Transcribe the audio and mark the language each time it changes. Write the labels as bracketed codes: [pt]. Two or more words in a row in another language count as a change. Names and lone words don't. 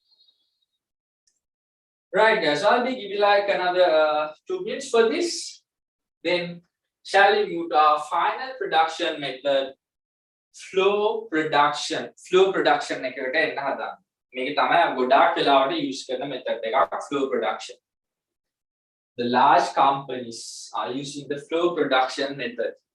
[en] Right guys, so I'll be giving like another 2 minutes for this. Then shall we move to our final production method, flow production. Flow production [si] එකට එන්න හදන්න. මේක තමයි ගොඩාක් වෙලාවට use කරන method එකක් [en] flow production. The large companies are using the flow production method.